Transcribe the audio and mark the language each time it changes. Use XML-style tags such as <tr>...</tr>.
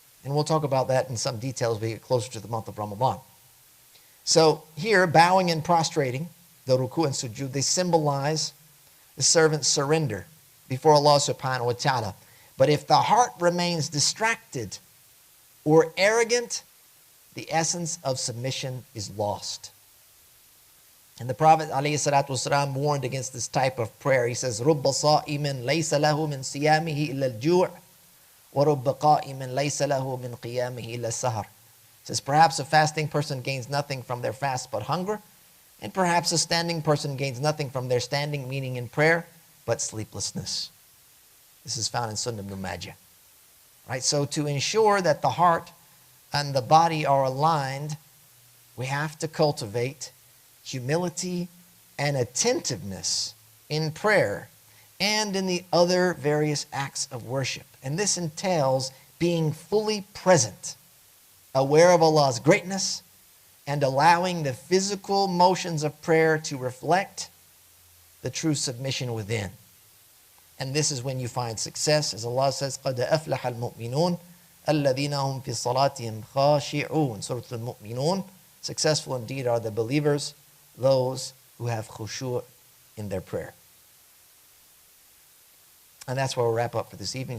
<en>And we'll talk about that in some detail as we get closer to the month of Ramadan. So here, bowing and prostrating, the ruku' and sujood, they symbolize the servant's surrender before Allah subhanahu wa ta'ala. But if the heart remains distracted or arrogant, the essence of submission is lost. And the Prophet ﷺ warned against this type of prayer. He says,</en> <ar>رُبَّ صَائِمٍ لَيْسَ لَهُ مِنْ صِيَامِهِ إِلَّا الْجُوعِ وَرُبَّ قَائِمٍ لَيْسَ لَهُ مِنْ قِيَامِهِ إِلَّا السَّهَرِ.</ar> <en>Says, perhaps a fasting person gains nothing from their fast but hunger, and perhaps a standing person gains nothing from their standing, meaning in prayer, but sleeplessness. This is found in Sunan ibn Majah. Right? So to ensure that the heart and the body are aligned, we have to cultivate humility and attentiveness in prayer and in the other various acts of worship. And this entails being fully present, aware of Allah's greatness, and allowing the physical motions of prayer to reflect the true submission within. And this is when you find success. As Allah says,</en> <ar>قَدْ أَفْلَحَ الْمُؤْمِنُونَ الَّذِينَ هُمْ فِي صَلَاتِهِمْ خَاشِعُونَ.</ar> <en>Surah Al-Mu'minun. Successful indeed are the believers, those who have khushu' in their prayer. And that's where we'll wrap up for this evening.</en>